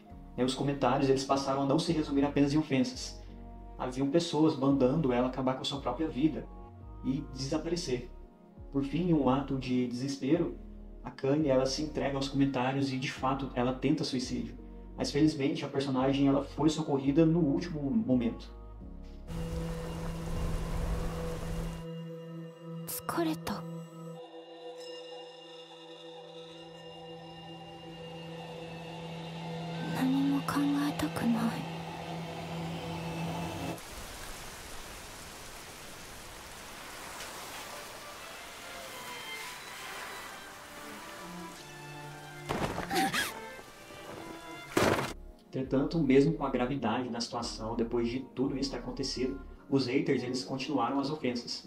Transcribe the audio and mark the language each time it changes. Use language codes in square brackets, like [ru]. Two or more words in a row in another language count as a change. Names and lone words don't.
[pt] Os comentários eles passaram a não se resumir apenas em ofensas. Haviam pessoas mandando ela acabar com a sua própria vida e desaparecer. Por fim, em um ato de desespero, a Kanye ela se entrega aos comentários e de fato ela tenta suicídio. Mas felizmente a personagem ela foi socorrida no último momento. [ja] 疲れた。何も考えたくない。 [pt] Entretanto, mesmo com a gravidade da situação, depois de tudo isso ter acontecido, os haters eles continuaram as ofensas.